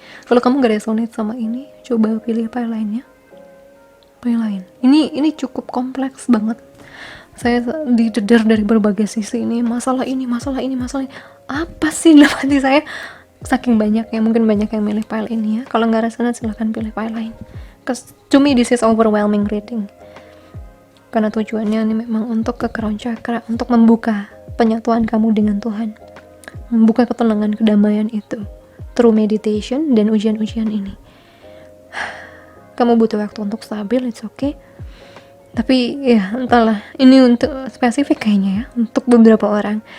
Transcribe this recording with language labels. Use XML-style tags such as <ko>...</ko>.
<id>Kalau kamu gak resonate sama ini, coba pilih pile lainnya. Pile lain. Ini cukup kompleks banget. Saya didedar dari berbagai sisi ini. Masalah ini. Apa sih dalam hati saya? Saking banyak ya, mungkin banyak yang milih pile ini ya. Kalau gak resonate, silahkan pilih pile lain.</id> <en>Because to me this is overwhelming reading.</en> <id>Karena tujuannya ini memang untuk ke crown chakra, untuk membuka penyatuan kamu dengan Tuhan, membuka ketenangan, kedamaian itu</id> <en>through meditation</en> <id>dan ujian-ujian ini. Kamu butuh waktu untuk stabil,</id> <en>it's okay.</en> <id>Tapi ya entahlah, ini untuk spesifik kayaknya ya, untuk beberapa orang.</id>